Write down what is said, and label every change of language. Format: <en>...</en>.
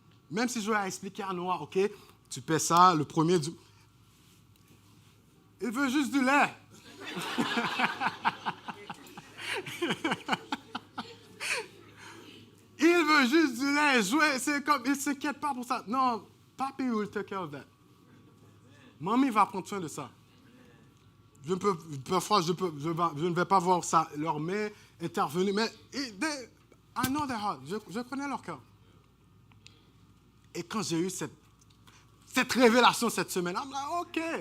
<fr>Même si je vais expliquer à Noah, OK, tu paies ça, le premier du... Il veut juste du lait. Il veut juste du lait, jouer, c'est comme, il ne s'inquiète pas pour ça. Non,</fr> <en>papi will take care of that.</en> <fr>Mamie va prendre soin de ça. Parfois, je ne vais pas voir ça, leur main intervenir, mais</fr> <en>I know their heart,</en> <fr>je connais leur cœur. Et quand j'ai eu cette révélation cette semaine,</fr> <en>I'm like, OK.</en>